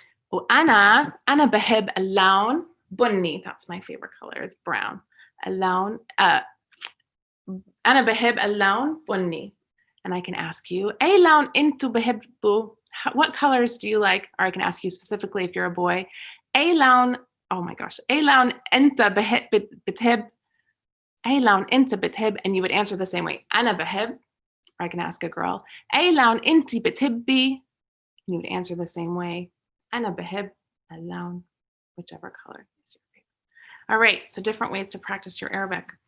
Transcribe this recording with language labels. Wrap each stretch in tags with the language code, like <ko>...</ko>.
<ar>وأنا بحب اللون بني.</ar> <en>That's my favorite color. It's brown.</en> <ar>اللون أنا بحب اللون بني.</ar> <en>And I can ask you,</en> <ar>أي لون أنتوا بحبوا?</ar> <en>What colors do you like? Or I can ask you specifically if you're a boy.</en> <ar>أي لون,</ar> <en>oh my gosh,</en> <ar>أي لون أنت بتحب? أي لون أنت بتحب?</ar> <en>And you would answer the same way.</en> <ar>أنا بحب.</ar> <en>Or I can ask a girl,</en> <ar>أي لون أنت بتحبي?</ar> <en>And you would answer the same way.</en> <ar>أنا بحب اللون,</ar> <en>whichever color is your favorite. All right, so different ways to practice your Arabic.</en>